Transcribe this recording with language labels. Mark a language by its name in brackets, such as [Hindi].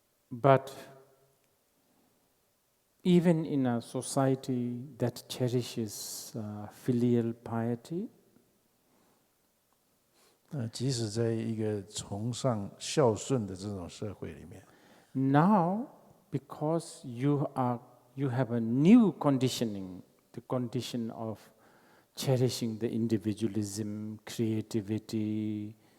[English] But even in a society that cherishes filial piety, [Chinese] 即使在一个崇尚孝顺的这种社会里面 [English] now because you have a new conditioning, the condition of cherishing the individualism, creativity,